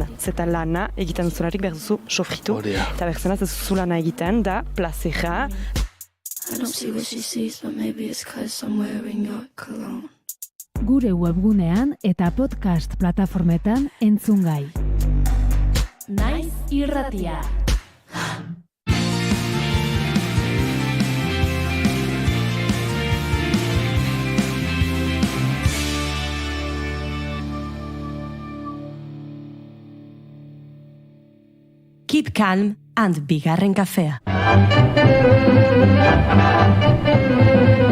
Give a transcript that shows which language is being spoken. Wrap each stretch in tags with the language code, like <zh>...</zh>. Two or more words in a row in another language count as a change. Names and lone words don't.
<eu>Zeta lana egiten duzularik behar duzu sofritu, eta behar zenaz ez duzu lana egiten da plazeja. Gure webgunean eta podcast plataformetan entzungai. Naiz irratia.</eu> <en>Keep calm and</en> <eu>bigarren kafea.</eu>